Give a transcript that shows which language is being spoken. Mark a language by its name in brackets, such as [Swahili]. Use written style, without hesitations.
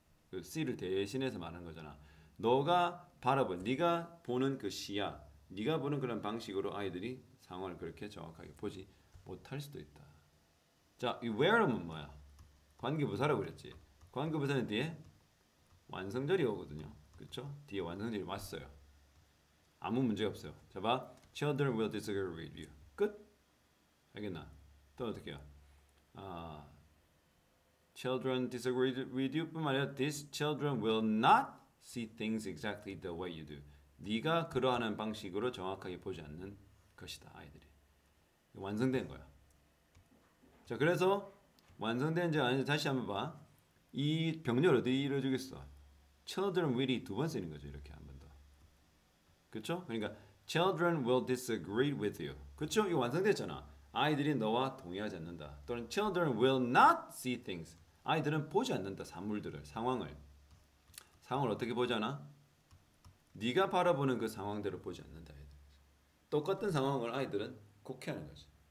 [Korean] 그 C를 대신해서 말하는 거잖아. 너가 바라본 네가 보는 그 시야 네가 보는 그런 방식으로 아이들이 상황을 그렇게 정확하게 보지 못할 수도 있다. 자, 이 where는 뭐야? 관계부사라고 그랬지. 관계부사는 뒤에 완성절이 오거든요. 그렇죠? 뒤에 완성절이 왔어요. 아무 문제 없어요. 자 봐. [English] Children will disagree with you. [Korean] 끝. 알겠나? 또 어떻게 해요? [English] Children disagree with you [Korean] 뿐만 아니라 [English] these children will not see things exactly the way you do. [Korean] 네가 그러하는 방식으로 정확하게 보지 않는 것이다. 아이들이. 완성된 거야. 자, 그래서 완성된지 아닌지 다시 한번 봐. 이 병렬 어디 이루어지겠어? [English] Children will [Korean] 이 두 번 쓰는 거죠. 이렇게 한 번 더. 그렇죠? 그러니까 [English] Children will disagree with you. [Korean] 그렇죠? 이거 완성됐잖아. 아이들이 너와 동의하지 않는다. 또는 [English] Children will not see things. [Korean] 아이들은 보지 않는다. 사물들을, 상황을 어떻게 보지 않아? 네가 바라보는 그 상황대로 보지 않는다. 아이들. 똑같은 상황을 아이들은 곡해하는 거지.